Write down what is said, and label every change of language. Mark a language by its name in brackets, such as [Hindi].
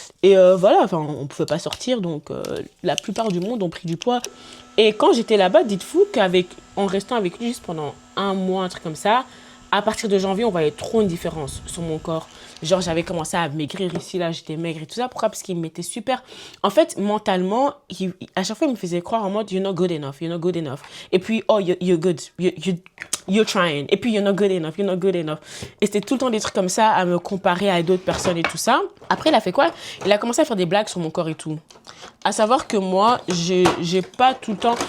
[French] Et voilà, enfin, on ne pouvait pas sortir, donc la plupart du monde ont pris du poids. Et quand j'étais là-bas, dites-vous en restant avec lui juste pendant un mois, un truc comme ça, à partir de janvier, on voyait trop une différence sur mon corps. Genre, j'avais commencé à maigrir ici, là, j'étais maigre et tout ça. Pourquoi? Parce qu'il me mettait super... En fait, mentalement, à chaque fois, il me faisait croire en mode, [English] you're not good enough, [French] you're not good enough. Et puis, [English] oh, you're good, you're trying. Et puis, you're not good enough, you're not good enough. [French] Et c'était tout le temps des trucs comme ça, à me comparer à d'autres personnes et tout ça. Après, il a fait quoi? Il a commencé à faire des blagues sur mon corps et tout. À savoir que moi, j'ai pas tout le temps...